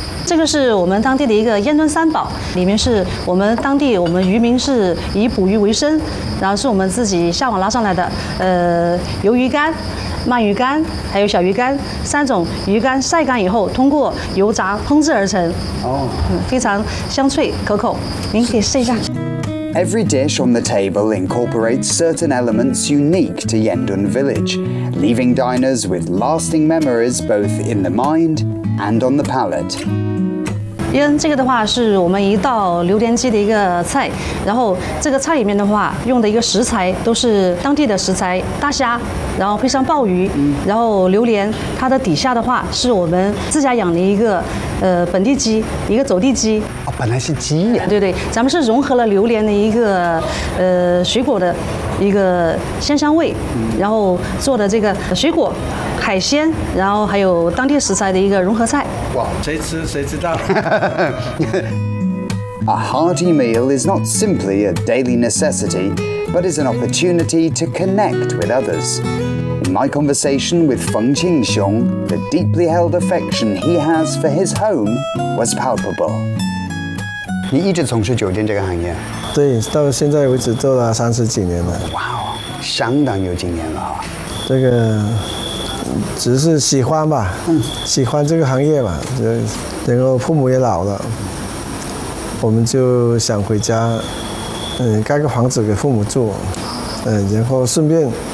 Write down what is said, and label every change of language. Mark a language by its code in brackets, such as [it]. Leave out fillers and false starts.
[zh] 这个是我们当地的一个烟墩三宝，里面是我们当地我们渔民是以捕鱼为生，然后是我们自己下网捞上来的，鱿鱼干、鳗鱼干还有小鱼干三种鱼干晒干以后通过油炸烹制而成。非常香脆可口，您可以试一下。 [en] Every dish on the table incorporates certain elements unique to Yendun Village, leaving diners with lasting memories both in the mind and on the palate. [zh] 烟这个的话是我们一道榴莲鸡的一个菜，然后这个菜里面的话用的一个食材都是当地的食材，大虾，然后配上鲍鱼，然后榴莲，它的底下的话是我们自家养的一个本地鸡，一个走地鸡。本来是鸡呀、啊，对对，咱们是融合了榴莲的一个水果的一个鲜香味，然后做的这个水果、海鲜，然后还有当地食材的一个融合菜。哇，谁吃谁知道。 [en] A hearty meal is not simply a daily necessity, but is an opportunity to connect with others. In my conversation with Feng Qingxiong, the deeply held affection he has for his home was palpable. [zh] 你一直从事酒店这个行业？对，到现在为止做了30几年了。哇哦，相当有经验了。这个只是喜欢吧，喜欢这个行业嘛。然后父母也老了，我们就想回家，盖个房子给父母住，然后顺便。